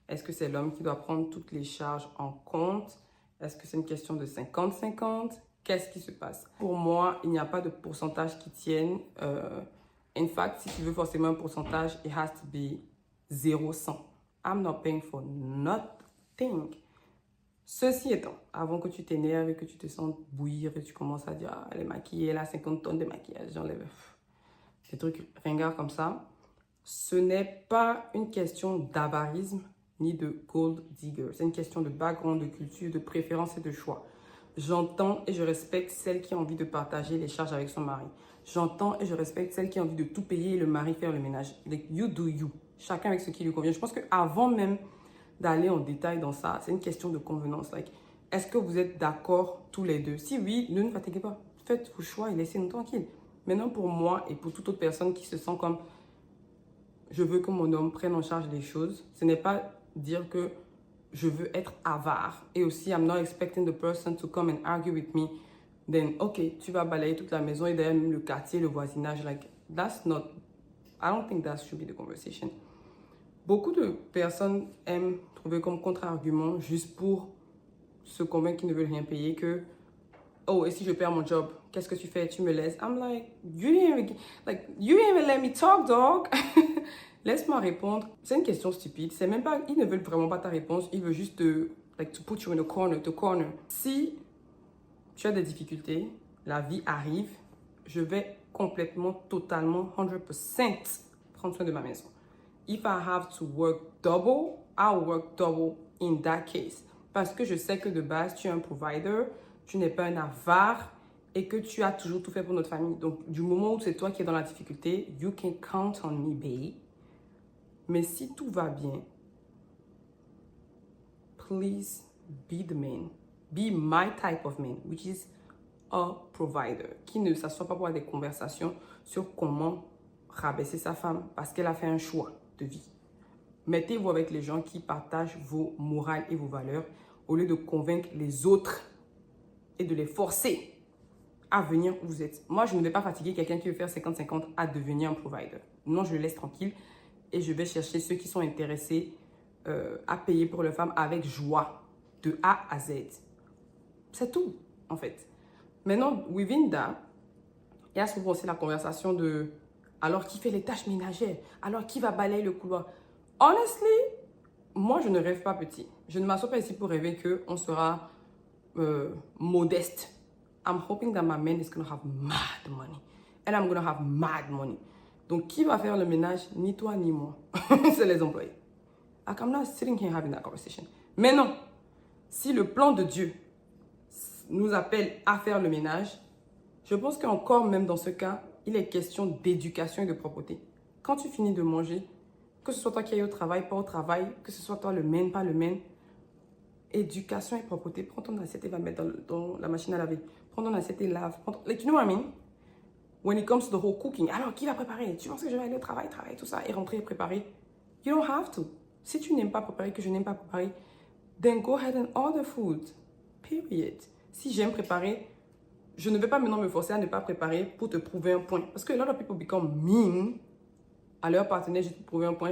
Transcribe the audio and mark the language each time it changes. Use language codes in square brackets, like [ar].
[fr] Est-ce que c'est l'homme qui doit prendre toutes les charges en compte? Est-ce que c'est une question de 50-50? Qu'est-ce qui se passe? Pour moi, il n'y a pas de pourcentage qui tienne. [en] In fact, [fr] si tu veux forcément un pourcentage, [en] it has to be 0-100. I'm not paying for nothing. [fr] Ceci étant, avant que tu t'énerves et que tu te sentes bouillir et tu commences à dire « Ah, elle est maquillée, elle a 50 tonnes de maquillage, j'enlève. » Des trucs ringards comme ça. Ce n'est pas une question d'avarisme ni de gold digger. C'est une question de background, de culture, de préférence et de choix. J'entends et je respecte celle qui a envie de partager les charges avec son mari. J'entends et je respecte celle qui a envie de tout payer et le mari faire le ménage. [en] Like, you do you. [fr] Chacun avec ce qui lui convient. Je pense qu'avant même d'aller en détail dans ça, c'est une question de convenance. Like, est-ce que vous êtes d'accord tous les deux? Si oui, ne fatiguez pas. Faites vos choix et laissez-nous tranquilles. Maintenant, pour moi et pour toute autre personne qui se sent comme je veux que mon homme prenne en charge les choses, ce n'est pas dire que je veux être avare. Et aussi, [en] I'm not expecting the person to come and argue with me. [fr] Then, ok, tu vas balayer toute la maison et d'ailleurs même le quartier, le voisinage. [en] Like, that's not, I don't think that should be the conversation. [fr] Beaucoup de personnes aiment trouver comme contre-argument juste pour se convaincre qu'ils ne veulent rien payer que oh, et si je perds mon job, qu'est-ce que tu fais? Tu me laisses? [en] I'm like, you didn't even let me talk, dog. [fr] Laisse-moi répondre. C'est une question stupide. C'est même pas, ils ne veulent vraiment pas ta réponse. Ils veulent juste [en] to put you in a corner, to corner. [fr] Si tu as des difficultés, la vie arrive, je vais complètement, totalement, 100% prendre soin de ma maison. [en] If I have to work double, I'll work double in that case. [fr] Parce que je sais que de base, tu es un provider, tu n'es pas un avare et que tu as toujours tout fait pour notre famille. Donc, du moment où c'est toi qui es dans la difficulté, [en] you can count on me, babe. [fr] Mais si tout va bien, [en] please be the man. Be my type of man, which is a provider. [fr] Qui ne s'assoit pas pour avoir des conversations sur comment rabaisser sa femme parce qu'elle a fait un choix de vie. Mettez-vous avec les gens qui partagent vos morales et vos valeurs au lieu de convaincre les autres et de les forcer à venir où vous êtes. Moi, je ne vais pas fatiguer quelqu'un qui veut faire 50-50 à devenir un provider. Non, je le laisse tranquille et je vais chercher ceux qui sont intéressés à payer pour leur femme avec joie, de A à Z. C'est tout, en fait. Maintenant, [en] within that, [fr] il y a souvent aussi la conversation de alors qui fait les tâches ménagères, alors qui va balayer le couloir. Honestly, moi, je ne rêve pas petit. Je ne m'assois pas ici pour rêver qu'on sera modeste. [en] I'm hoping that my man is going to have mad money. And I'm going to have mad money. [fr] Donc, qui va faire le ménage? Ni toi, ni moi. C'est les employés. [en] Like, I'm not sitting here having that conversation. [fr] Mais non, si le plan de Dieu nous appelle à faire le ménage, je pense qu'encore même dans ce cas, il est question d'éducation et de propreté. Quand tu finis de manger, que ce soit toi qui ailles au travail, pas au travail, que ce soit toi le main, pas le main, éducation et propreté. Prends ton assiette et va mettre dans la machine à laver. Prends ton assiette et lave. [en] Like, you know what I mean? When it comes to the whole cooking. [fr] Alors, qui va préparer? Tu penses que je vais aller au travail, tout ça, et rentrer et préparer? [en] You don't have to. [fr] Si tu n'aimes pas préparer, que je n'aime pas préparer, [en] then go ahead and order food. Period. [fr] Si j'aime préparer, je ne vais pas maintenant me forcer à ne pas préparer pour te prouver un point. Parce que [en] a lot of people become mean [fr] à leur partenaire, juste pour prouver un point.